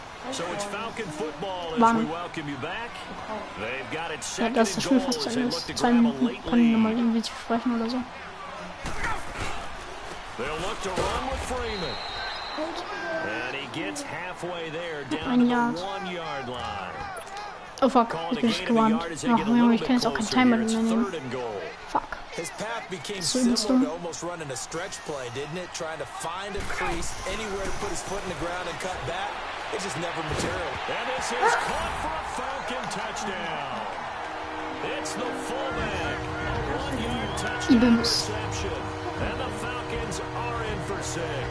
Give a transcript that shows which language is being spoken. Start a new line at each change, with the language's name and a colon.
English: So it's Falcon football as we welcome you back. They've got it second
German: Dass das Spiel fast zu Ende ist. 2 Minuten können wir mal irgendwie zu sprechen oder so.
English: They'll look to run with Freeman. And he gets halfway there down to the 1-yard line.
German: Oh fuck, ich bin nicht gewarnt. Ach Junge, ich kann jetzt auch keinen Timer mehr nehmen.
English: Fuck. His path became similar to almost running a stretch play, didn't it? Trying to find a crease, anywhere to put his foot in the ground and cut back. It just never material. And this is caught for a Falcon touchdown. It's the fullback. A 1-yard touchdown reception. And the Falcons are in for 6.